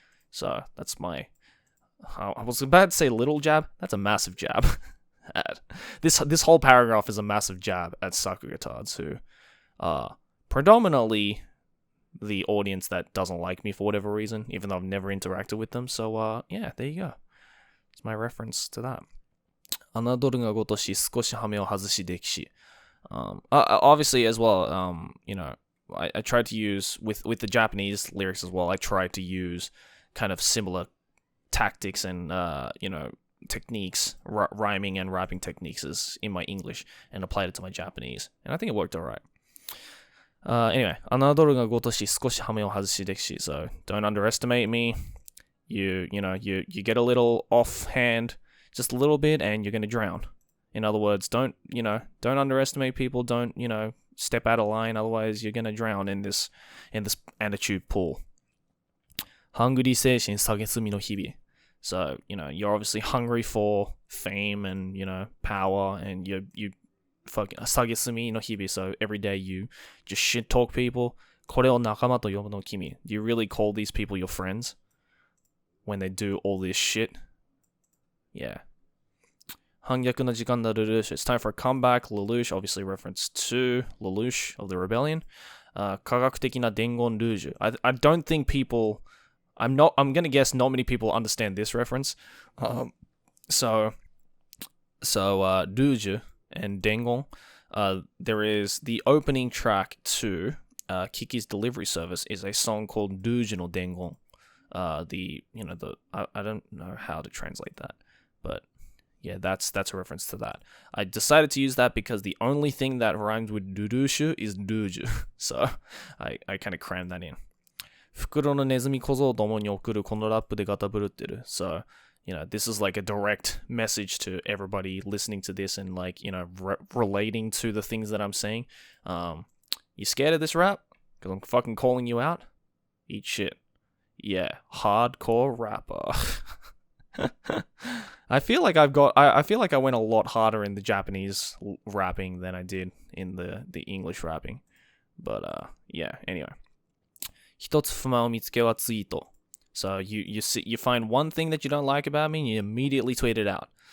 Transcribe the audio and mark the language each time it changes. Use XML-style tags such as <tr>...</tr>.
<en>So that's I was about to say little jab. That's a massive jab. This whole paragraph is a massive jab at sakugatards who are predominantly the audience that doesn't like me for whatever reason, even though I've never interacted with them. So yeah, there you go. It's my reference to that.</en> <ja>侮るがごとし少し羽目を外し歴史.</ja> <en>Obviously as well, I tried to use with the Japanese lyrics as well. I tried to use kind of similar tactics and techniques, rhyming and rapping techniques in my English, and applied it to my Japanese, and I think it worked alright.</en> <ja>Anyway, 侮るがごとし少し羽目を外し歴史.</ja> <en>So don't underestimate me. You get a little offhand, just a little bit, and you're gonna drown. In other words, don't underestimate people. Don't step out of line. Otherwise, you're gonna drown in this attitude pool.</en> <ja>ハングリー精神下げすみの日々.</ja> <en>So you're obviously hungry for fame and power, and you fucking</en> <ja>下げすみの日々.</ja> <en>So every day you just shit talk people.</en> <ja>これを仲間と呼ぶの君.</ja> <en>Do you really call these people your friends when they do all this shit? Yeah.</en> <ja>反逆の時間だLelouch.</ja> <en>It's time for a comeback. Lelouch, obviously reference to Lelouch of the Rebellion.</en> <ja>科学的な伝言ルージュ.</ja> <en>I don't think people. I'm gonna guess not many people understand this reference. So Luge and Dengon. There is the opening track to Kiki's Delivery Service is a song called Luge no Dengon. I don't know how to translate that, but yeah, that's a reference to that. I decided to use that because the only thing that rhymes with Durushu is Duju. So I kind of crammed that in.</en> <ja>袋のネズミ小僧どもに送るこのラップでガタブルってる.</ja> <en>So, this is like a direct message to everybody listening to this and like, relating to the things that I'm saying. You scared of this rap? Because I'm fucking calling you out? Eat shit. Yeah, hardcore rapper. I feel like I feel like I went a lot harder in the Japanese rapping than I did in the English rapping. But yeah, anyway.</en> <ja>一つ不満を見つけはツイート.</ja> <en>So you find one thing that you don't like about me and you immediately tweet it out.</en>